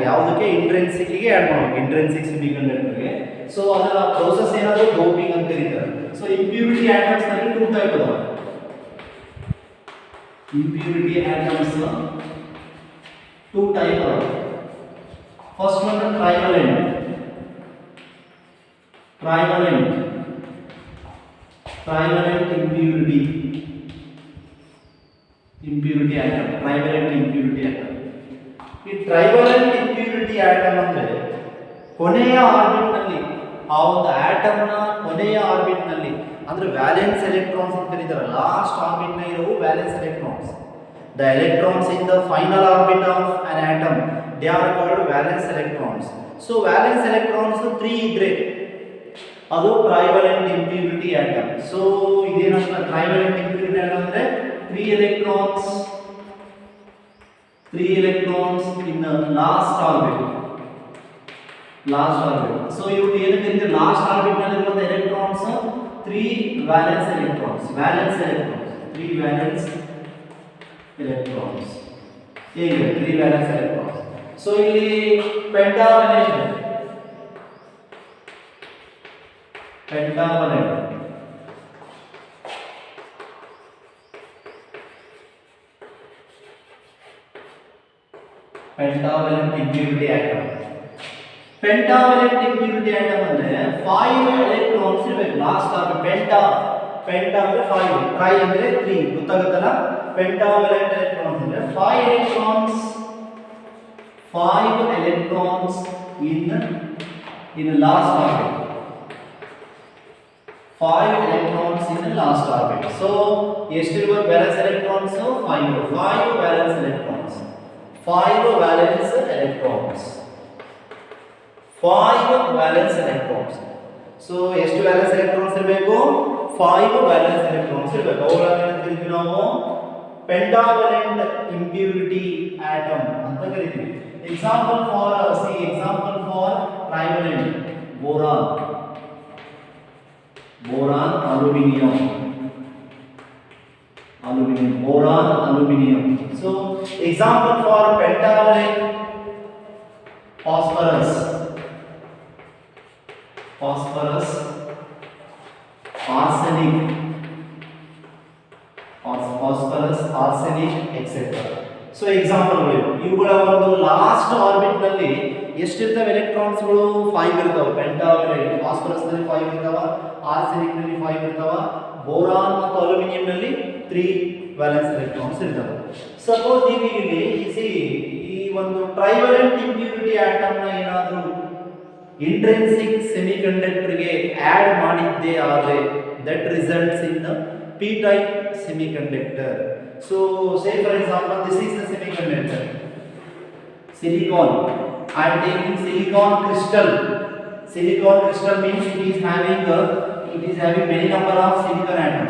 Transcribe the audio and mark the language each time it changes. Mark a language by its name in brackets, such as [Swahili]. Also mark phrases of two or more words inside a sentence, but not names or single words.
[Kannada] ಯಾವುದಕ್ಕೆ, ಇಂಟ್ರೆನ್ಸಿಕ್ಗೆ ಆ್ಯಡ್ ಮಾಡಬೇಕು, [English] intrinsic semiconductor. [Kannada] ಸೊ ಅದರ ಪ್ರೋಸೆಸ್ ಏನಾದರೂ ಡೋಪಿಂಗ್ ಅಂತ ಕರೀತಾರೆ. ಸೊ [English] impurity atoms [Kannada] 2 ಟೈಪ್ ಅದಾವ. [English] impurity atoms [Kannada] 2 ಟೈಪ್ ಅದಾವ. [English] first one trivalent impurity atom. Trivalent impurity atom. [Kannada] ಈ [English] trivalent impurity atom [Kannada] ಅಂದ್ರೆ ಕೊನೆಯ ಆರ್ಬಿಟ್ ನಲ್ಲಿ, ಆ ಒಂದು ಆಟಮ್ ನ ಕೊನೆಯ ಆರ್ಬಿಟ್ ನಲ್ಲಿ, ಅಂದ್ರೆ [English] valence electrons [Kannada] ಅಂತ ಕರೀತಾರೆ. ಲಾಸ್ಟ್ ಆರ್ಬಿಟ್ ನ ಇರೋ ವ್ಯಾಲೆನ್ಸ್ ಎಲೆಕ್ಟ್ರಾನ್ಸ್, [English] the electrons in the final orbit of an atom, they are called valence electrons. So valence electrons 3 [Kannada] ಇದ್ರೆ ಅದು [English] trivalent impurity atom. ಸೊ ಇದೇನಂತ trivalent impurity atom ಅಂದ್ರೆ 3 electrons in the last orbit. So [Kannada] ಇವು ಏನಕ್ಕೆ [English] last orbit [Kannada] ನಲ್ಲಿ ಇರುವ [English] ಎಲೆಕ್ಟ್ರಾನ್ಸ್ 3 valence electrons, three valence electrons. ಹೇಗೆ 3 valence electrons. ಸೊ ಇಲ್ಲಿ pentavalent impurity atom. Pentavalent impurity atom [Kannada] ಅಂದ್ರೆ 5 electrons ಇರಬೇಕು [English] last of penta [Kannada] ಅಂದ್ರೆ 5, ಟ್ರೈ ಅಂದ್ರೆ 3 ಗೊತ್ತಾಗುತ್ತಲ್ಲ. [English] pentavalent electrons ಅಂದ್ರೆ 5 electrons in last orbit. 5 electrons in the last orbit. So ಎಷ್ಟಿರುವ valence electrons? 5 valence electrons. 5 valence electrons. So ಎಷ್ಟು valence electrons ಇರಬೇಕು? [Kannada] 5 [English] valence electrons [Kannada] ಇರಬೇಕು. ಅವುಗಳನ್ನು ಕರಿತೀವಿ ನಾವು [English] pentavalent impurity atom [Kannada] ಅಂತ ಕರಿತೀವಿ. [English] example for trivalent boron aluminium. So example for pentavalent phosphorus, arsenic, etc. So example [Kannada] ಇವುಗಳ ಒಂದು [English] last orbit [Kannada] ನಲ್ಲಿ ಎಷ್ಟಿರ್ತವೆ ಎಲೆಕ್ಟ್ರಾನ್ಸ್ ಗಳು? 5 ಇರ್ತವೆ. [English] pentavalent phosphorus [Kannada] ನಲ್ಲಿ 5 ಇರ್ತವ, ಆರ್ಸೆನಿಕ್ ನಲ್ಲಿ 5 ಇರ್ತವ, ಬೋರಾನ್ ಮತ್ತು ಅಲ್ಯೂಮಿನಿಯಂ ನಲ್ಲಿ 3 [English] valence electrons [Kannada] ಇರ್ತವೆ. ಸಪೋಸ್ ನೀವು ಇಲ್ಲಿ ಈ ಒಂದು [English] trivalent impurity atom [Kannada] ನ ಏನಾದರೂ [English] intrinsic semiconductor [Kannada] ಗೆ ಆಡ್ ಮಾಡಿದ್ದೇ ಆದರೆ [English] that results in the p type semiconductor. So say for example this is the semiconductor silicon. I am taking silicon crystal means it is having many number of silicon atoms.